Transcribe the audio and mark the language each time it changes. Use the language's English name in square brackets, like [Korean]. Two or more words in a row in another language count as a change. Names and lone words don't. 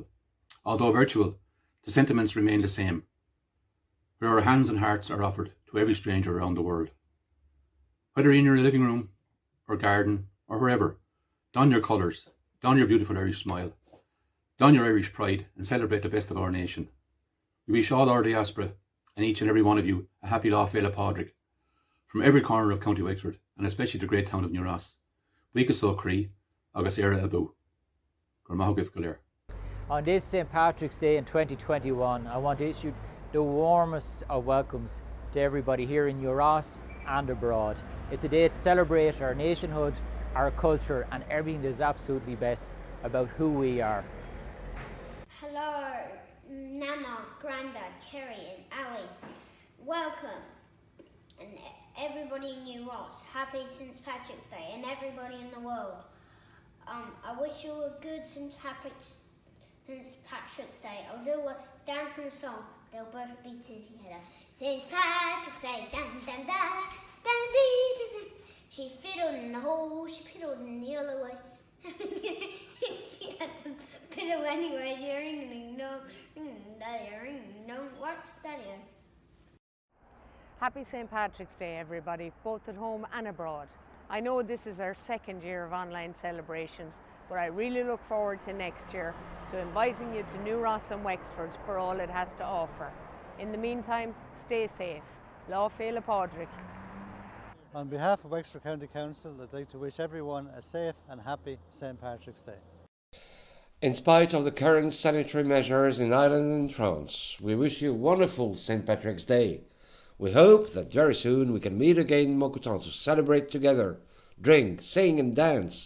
[English] Although virtual, the sentiments remain the same, where our hands and hearts are offered to every stranger around the world. Whether in your living room or garden or wherever, don your colours, don your beautiful Irish smile, don your Irish pride and celebrate the best of our nation. We wish all our diaspora and each and every one of you a happy [Irish] lá féile pádraig [English] from every corner of County Wexford and especially the great town of New Ross. [Irish] Buíochas ó Cree agus éire abú. Gur maith agaibh go léir. [English] On this St. Patrick's Day in 2021, I want to issue the warmest of welcomes to everybody here in New Ross and abroad. It's a day to celebrate our nationhood, our culture and everything that is absolutely best about who we are. Hello, Nana, Grandad, Kerry and Ali. Welcome. And everybody in New Ross, happy St. Patrick's Day and everybody in the world. I wish you a good St. Patrick's Day. I'll do a dance and a song. They'll both be together. St. Patrick's Day, dun dun dun, dun dee dun dun. She fiddled in the hole, she piddled in the other way. She had to piddle anyway, ring no, ring no, what's that here? Happy St. Patrick's Day, everybody, both at home and abroad. I know this is our second year of online celebrations, but I really look forward to next year, to inviting you to New Ross and Wexford for all it has to offer. In the meantime, stay safe. [Irish] Lá féile pádraig. [English] On behalf of Wexford County Council, I'd like to wish everyone a safe and happy St. Patrick's Day. In spite of the current sanitary measures in Ireland and France, we wish you a wonderful St. Patrick's Day. We hope that very soon we can meet again in Mokutan to celebrate together, drink, sing and dance.